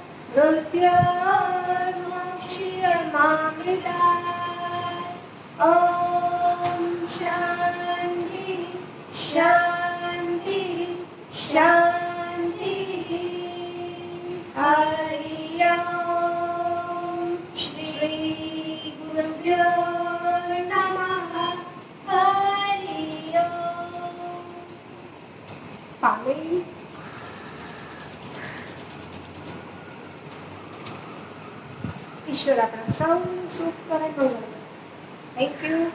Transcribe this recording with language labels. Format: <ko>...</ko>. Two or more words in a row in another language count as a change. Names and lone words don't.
<sa>मृत्योर्मुक्षीयमामृतात् ॐ शान्तिः शान्तिः शान्तिः हरि ओम् श्री गुरुभ्यो नमः हरि ओम्।</sa> <gu>પાણી. ઈશ્વર આપણા સૌ સુખ કરે.</gu> <en>thank you.</en>